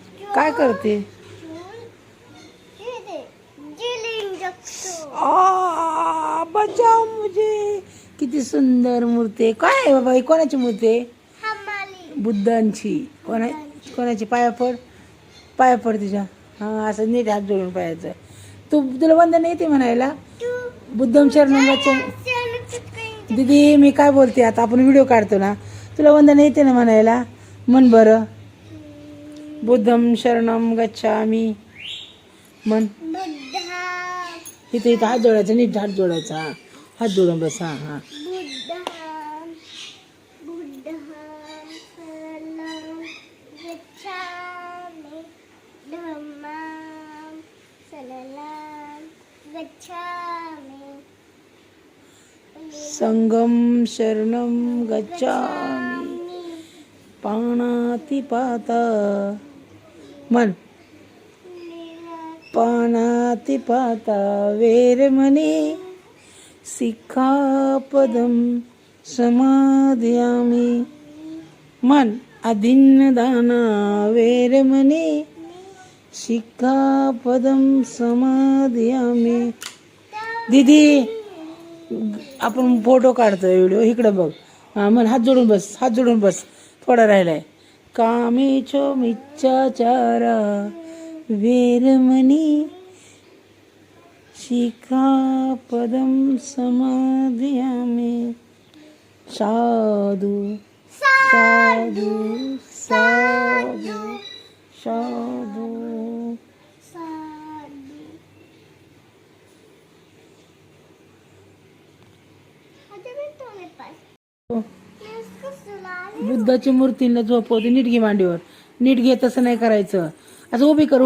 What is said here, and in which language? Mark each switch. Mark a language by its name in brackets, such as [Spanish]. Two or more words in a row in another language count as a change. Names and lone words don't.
[Marathi] काय करते? [Hindi] बचाव मुझे. [Marathi] किती सुंदर मूर्ती आहे. काय आहे बाबा ही? कोणाची मूर्ती आहे? बुद्धांची. कोणाची? पाया पड तुझ्या. हा असं नीट हात जोडून पायाचं. तुला वंदन येते म्हणायला? [Pali] बुद्धम शरणम गच्छामि. [Marathi] दीदी मी काय बोलते आता? आपण व्हिडिओ काढतो ना. तुला वंदन येते ना म्हणायला? म्हण बरं. [Pali] बुद्धम शरणम गच्छामि म्हण. [Marathi] इथे हात जोडायचा, नीट हात जोडायचा. हात जोडून बस. हा हा. [Pali] संगम शरणम गच्छामि पाणातिपाता म्हण. पाणातिपाता वेरमणी सिक्खापदं समादयामि म्हण. अदिन्नदाना वेरमणी सिक्खापदं समादयामि. [Marathi] दीदी आपण फोटो काढतोय, व्हिडिओ. इकडे बघ. हा म्हण. हात जोडून बस, हात जोडून बस. थोडा राहिलाय. [Pali] कामेचो मिच्छाचारा वेरमणी शिखापदं समादयामि. साधु साधु साधु साधु. [Marathi] बुद्धाची मूर्तीला झोपवते. नीट घे मांडीवर. नीट घे. तसं नाही करायचं. असं उभी कर.